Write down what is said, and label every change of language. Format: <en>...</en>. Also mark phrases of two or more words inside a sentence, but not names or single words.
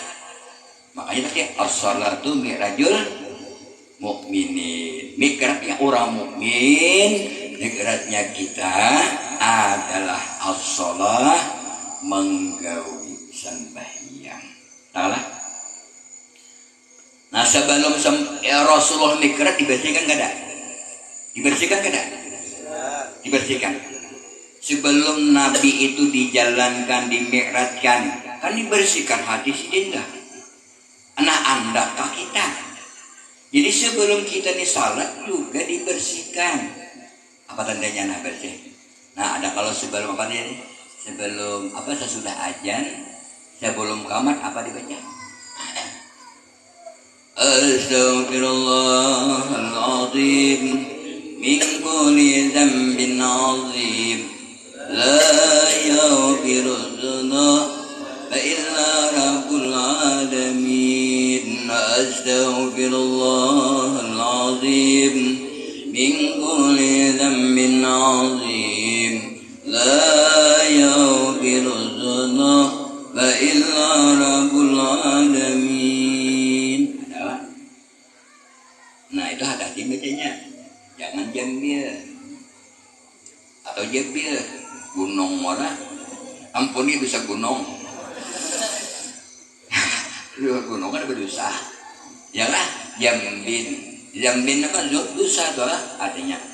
<id>Makanya tadi</id> <ar>الصلاة معراج المؤمنين.</ar> <id>Mikratnya orang mukmin, mikratnya kita adalah as-salah, menggawi sembahyang. Tahulah. Nah, sebelum Rasulullah mikrat dibersihkan enggak ada? Dibersihkan enggak ada? Dibersihkan. Sebelum Nabi itu dijalankan, dimikratkan, kan dibersihkan hadis ini enggak? Anak-anak kita. Jadi sebelum kita nih salat juga dibersihkan. Apa tandanya nah bersih? Nah, ada kalau sebelum apa nih? Sebelum apa sesudah azan, sebelum qamat apa dibaca?</id> <ar>أستغفر الله العظيم من كل ذنب عظيم لا يغفر الذنوب إلا رب العالمين. أستغفر الله العظيم من كل ذنب عظيم لا يغفر الذنوب إلا رب العالمين.</ar> <id>Nah, itu hati-hati bacanya. Jangan jambil atau jabil. Gunung mana? Ampuni dosa gunung. Gunung kan berdosa. Jangan jambin apa dosa tuh artinya.</id>